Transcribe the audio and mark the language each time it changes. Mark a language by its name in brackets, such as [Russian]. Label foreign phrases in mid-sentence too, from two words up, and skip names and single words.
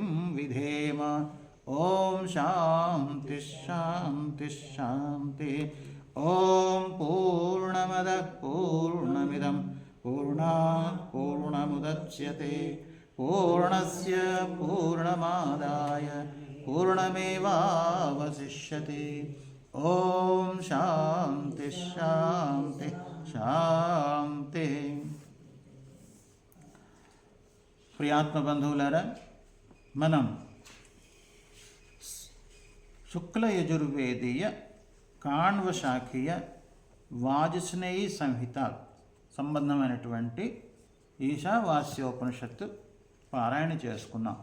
[Sanskrit] विधेम ॐ शान्ति शान्ति शान्ति ॐ पूर्णमदः पूर्णमिदं पूर्णात् पूर्णमुदच्यते पूर्णस्य पूर्णमादाय पूर्णमेवावशिष्यते ॐ शान्ति शान्ति శాంతి. [Telugu] ప్రియాత్మ బంధువులారా, మనం శుక్ల యజుర్వేదీయ కాణ్వశాఖీయ వాజస్నేయి సంహిత సంబంధమైనటువంటి ఈశావాస్యోపనిషత్తు పారాయణ చేసుకున్నాం.